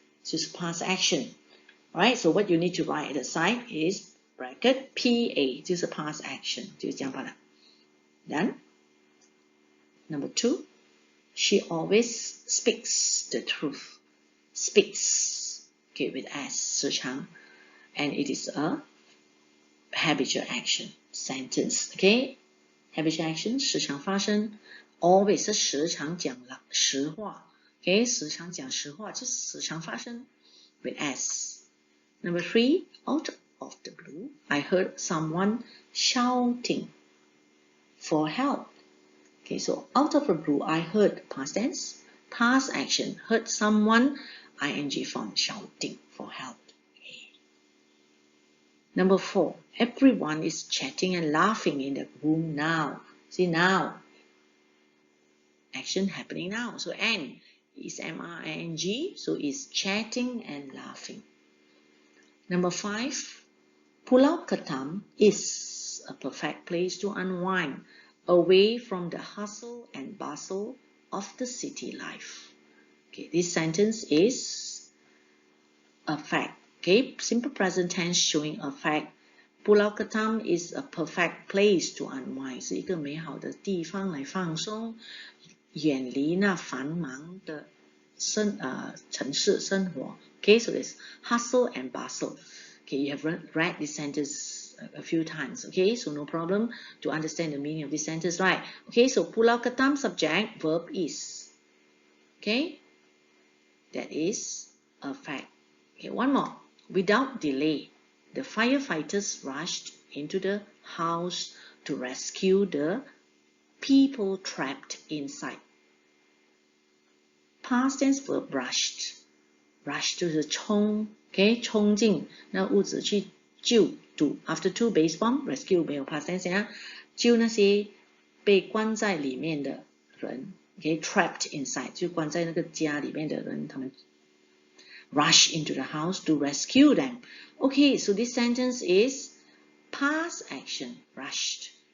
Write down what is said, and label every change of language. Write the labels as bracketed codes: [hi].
[en] It's past action. Alright, so what you need to write at the side is bracket PA, 就是 past action, [zh] 就是这样罢了. [en] Then, number 2, she always speaks the truth. Speaks, okay, with S, 时常, and it is a habitual action sentence, okay? Habitual action, [zh] 时常发生, [en] always [zh] 是时常讲实话, okay? 时常讲实话就是时常发生 [en] with S. Number 3, out of the blue, I heard someone shouting for help. Okay, so out of the blue, I heard past tense, past action, heard someone, ing form, shouting for help. Okay. Number 4, everyone is chatting and laughing in the room now. See now, action happening now. So N is M-R-I-N-G, so it's chatting and laughing. Number 5, Pulau Ketam is a perfect place to unwind, away from the hustle and bustle of the city life. Okay, this sentence is a fact. Okay, simple present tense showing a fact. Pulau Ketam is a perfect place to unwind. [zh] 是一个美好的地方来放松，远离那繁忙的城市生活. [en] Okay, so there's hustle and bustle. Okay, you have read this sentence a few times. Okay, so no problem to understand the meaning of this sentence, right? Okay, so Pulau Ketam subject, verb is. Okay, that is a fact. Okay, one more. Without delay, the firefighters rushed into the house to rescue the people trapped inside. Past tense verb rushed. [zh] Rush 就是冲 ，OK， 冲进那屋子去救堵。 [en] After two base form, rescue [zh] 没有 [en] past tense [zh] 啊，救那些被关在里面的人 ，OK， [en] trapped inside [zh] 就关在那个家里面的人，他们 [en] rush into the house to rescue them. Okay, so this sentence is past action, rushed.